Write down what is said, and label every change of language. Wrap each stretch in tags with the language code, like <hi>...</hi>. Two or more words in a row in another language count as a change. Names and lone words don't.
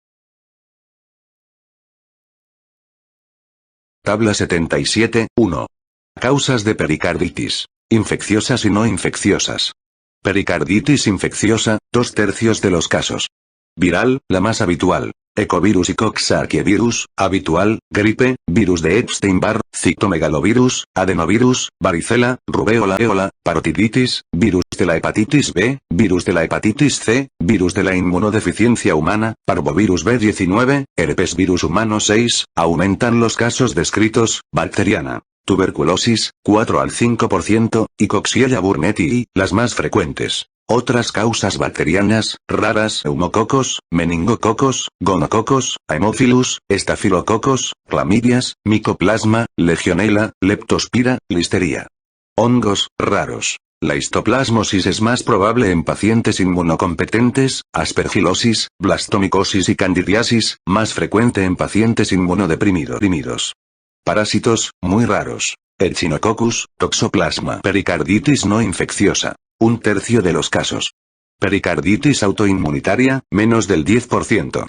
<es>Tabla 77, 1. Causas de pericarditis. Infecciosas y no infecciosas. Pericarditis infecciosa, 2/3 de los casos. Viral, la más habitual. Ecovirus y Coxsackie-virus, habitual, gripe, virus de Epstein-Barr, citomegalovirus, adenovirus, varicela, rubéola éola, parotiditis, virus de la hepatitis B, virus de la hepatitis C, virus de la inmunodeficiencia humana, parvovirus B19, herpesvirus humano 6, aumentan los casos descritos, bacteriana. Tuberculosis, 4 al 5%, y Coxiella burnetii, las más frecuentes. Otras causas bacterianas, raras: neumococos, meningococos, gonococos, haemophilus, estafilococos, clamidias, micoplasma, legionela, leptospira, listeria. Hongos, raros. La histoplasmosis es más probable en pacientes inmunocompetentes, aspergilosis, blastomicosis y candidiasis, más frecuente en pacientes inmunodeprimidos. Parásitos, muy raros. Echinococcus, toxoplasma. Pericarditis no infecciosa. 1/3 de los casos. Pericarditis autoinmunitaria, menos del 10%.</es>